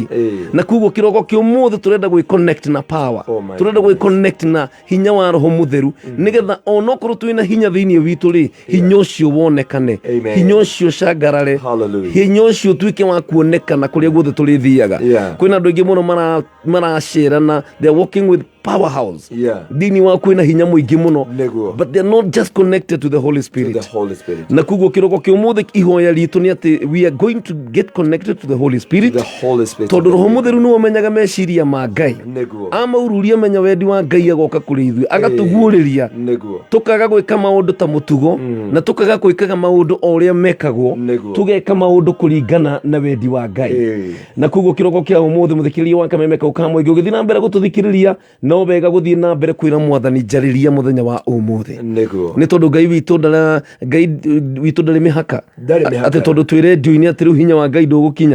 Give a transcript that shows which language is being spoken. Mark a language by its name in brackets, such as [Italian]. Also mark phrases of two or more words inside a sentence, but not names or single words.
[Kikuyu] Na koguo kĩrogo kĩa ũmũthĩ tũrenda gwĩ-connect na power, tũrenda gwĩ-connect na hinya wa roho mũtheru, nĩgetha onokorwo twĩna hinya thĩinĩ witũ rĩ, hinya ũcio wonekane, hinya ũcio cangarare, hinya ũcio tuĩke wa kuonekana kũrĩa guothe tũrĩthiaga. Kwĩna andũ aingĩ mũno maracerana, [English] they are walking with powerhouse. [Kikuyu] Thĩinĩ wa kwĩna hinya mũingĩ mũno, [English] but they are not just connected to the Holy Spirit. [Kikuyu] Na koguo kĩrogo kĩa ũmũthĩ ihoya ritũ nĩ atĩ [English] we are going to get connected to the Holy Spirit, [Kikuyu] tondũ roho mũtheru nĩwe ũmenyaga meciria ma Ngai. Amaururia menya wendi wa Ngai agoka kũrĩ ithuĩ, agatũguũrĩria tũkaga gwĩka maũndũ ta mũtugo, na tũkaga gwĩkaga maũndũ o ũrĩa mekagwo, tũgeka maũndũ kũringana na wendi wa Ngai. Na koguo kĩrogo kĩa ũmũthĩ mũthikĩrĩria wa kameme kau ka mũingĩ ũgĩthiĩ na mbere gũtũthikĩrĩria, no wega gũthiĩ na mbere kwĩra Mwathani njarĩria mũthenya wa ũmũthĩ, nĩ tondũ Ngai witũ ndarĩ mĩhaka atĩ tondũ twĩ redio-inĩ atĩ rĩu hinya wa Ngai ndũgũkinya.